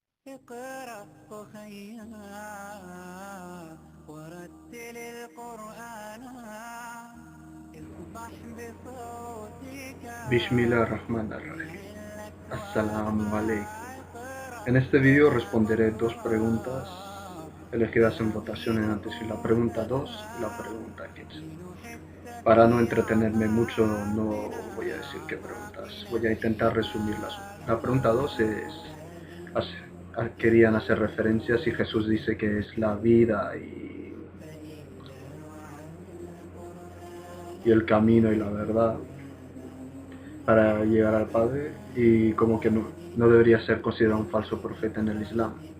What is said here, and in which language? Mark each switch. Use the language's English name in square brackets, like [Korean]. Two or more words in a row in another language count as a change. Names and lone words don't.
[Arabic] اقرأ أخيا ورتل القرآن اصبح بصوتك Bismillahirrahmanirrahim. السلام عليكم. [Spanish] En este vídeo responderé dos preguntas elegidas en votación en antes, la pregunta 2 y la pregunta 15. Para no entretenerme mucho no voy a decir qué preguntas, voy a intentar resumirlas. La pregunta 2 es, querían hacer referencia si Jesús dice que es la vida y el camino y la verdad para llegar al Padre, y como que no debería ser considerado un falso profeta en el Islam.